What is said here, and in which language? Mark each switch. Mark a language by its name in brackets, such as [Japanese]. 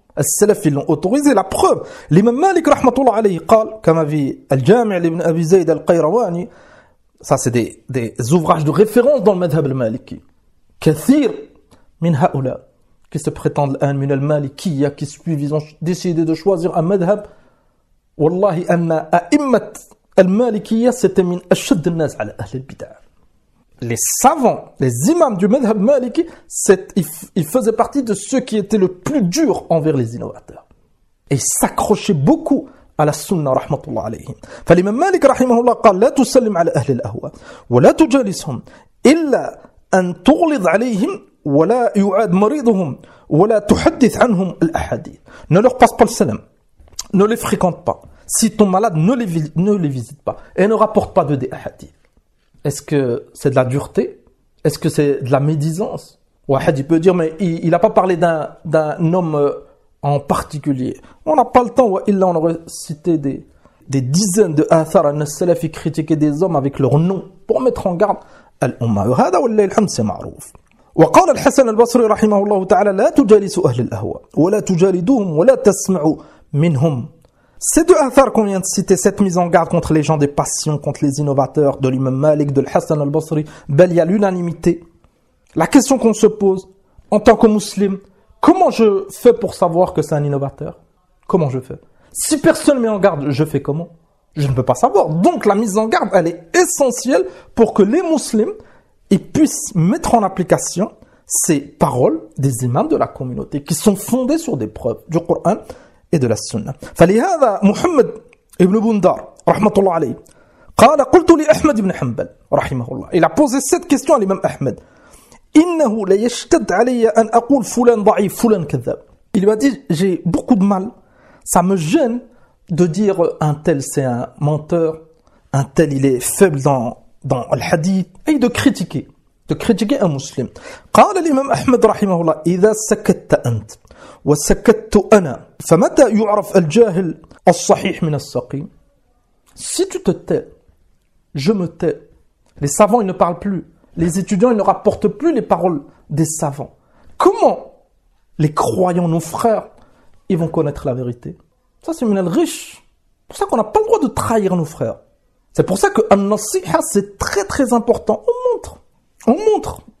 [French] Les Salaf, ils l'ont autorisé. La preuve, l'imam Malik, rahmatullah alayhi, [Arabic] قال, [French] comme avait Al-Jami' ibn Abi Zayd al-Qayrawani, ça c'est des ouvrages de référence dans le madhab al-Maliki. [Arabic] Kathir min ha'oula, [French] qui se prétendent l'an min al-Malikiya, qui suivent, ils ont décidé de choisir un madhab. [Arabic] والله أن أئمة المالكية ستمين أشد الناس على أهل البدع. [French] Les savants, les imams du madhab maliki, ils faisaient partie de ceux qui étaient le plus durs envers les innovateurs. Et ils s'accrochaient beaucoup à la sunna, rahmatullah alayhim. [Arabic] فالإمام مالك رحمه الله قال لا تسلم على أهل الأهواء ولا تجالسهم إلا أن تغلظ عليهم ولا يعاد مريضهم ولا تحدث عنهم الأحاديث. [French] Ne leur passe pas le salam. Ne les fréquente pas. Si ton malade, ne les visite pas. Et ne rapporte pas de des hadiths. Est-ce que c'est de la dureté? Est-ce que c'est de la médisance? Wahid, il peut dire, mais il a pas parlé d'un homme en particulier. On n'a pas le temps. Il en aurait cité des dizaines de athar al-salaf qui critiquaient des hommes avec leur nom pour mettre en garde l'ummah. [Arabic] Hada wa lillahi alhamd, [French] c'est ma'rouf. [Arabic] وقال الحسن البصري رحمه الله تعالى لا تجالسوا أهل الأهواء ولا تجالدوهم ولا تسمعوا منهم. [French] Ces deux affaires qu'on vient de citer, cette mise en garde contre les gens des passions, contre les innovateurs, de l'imam Malik, de l'Hassan al-Basri, ben il y a l'unanimité. La question qu'on se pose en tant que musulman, comment je fais pour savoir que c'est un innovateur? Comment je fais? Si personne ne met en garde, je fais comment? Je ne peux pas savoir. Donc la mise en garde, elle est essentielle pour que les musulmans ils puissent mettre en application ces paroles des imams de la communauté qui sont fondées sur des preuves du Coran et de la Sunna. [Arabic] فلهذا محمد ابن بندار رحمة الله عليه قال قلت لأحمد بن حنبل رحمه الله. [French] Il a posé cette question à l'imam Ahmed. [Arabic] إنه ليشتد علي أن أقول فلان ضعيف فلان كذاب. [French] Il m'a dit j'ai beaucoup de mal, ça me gêne de dire un tel c'est un menteur, un tel il est faible dans le hadith, et de critiquer un musulman. [Arabic] قال الإمام أحمد رحمه الله إذا سكت أنت وسكت أنا فمتى يعرف الجاهل الصحيح من السقيم. [French] Si tu te tais, je me tais. Les savants ils ne parlent plus, les étudiants ils ne rapportent plus les paroles des savants. Comment les croyants, nos frères, ils vont connaître la vérité? Ça c'est minal rish. C'est pour ça qu'on n'a pas le droit de trahir nos frères. C'est pour ça que an-nasiha c'est très très important. On montre.